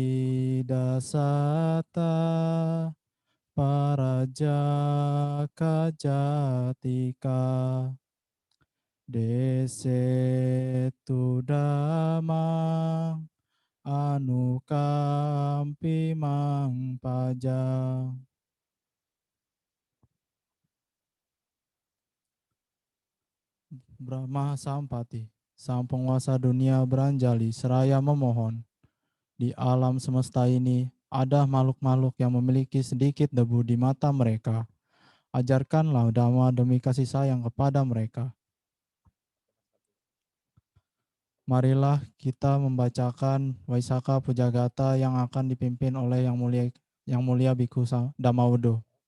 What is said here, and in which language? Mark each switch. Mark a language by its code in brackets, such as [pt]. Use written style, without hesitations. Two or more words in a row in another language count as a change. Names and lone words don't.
[id] Dasata Parajaka Jatika Desetu Damang Anukampi Mang Pajang. Brahma Sampati, sang penguasa dunia beranjali seraya memohon. Di alam semesta ini ada makhluk-makhluk yang memiliki sedikit debu di mata mereka. Ajarkanlah Dhamma demi kasih sayang kepada mereka. Marilah kita membacakan Waisaka Pujagata yang akan dipimpin oleh Yang Mulia Bhikkhu Dhammawudo.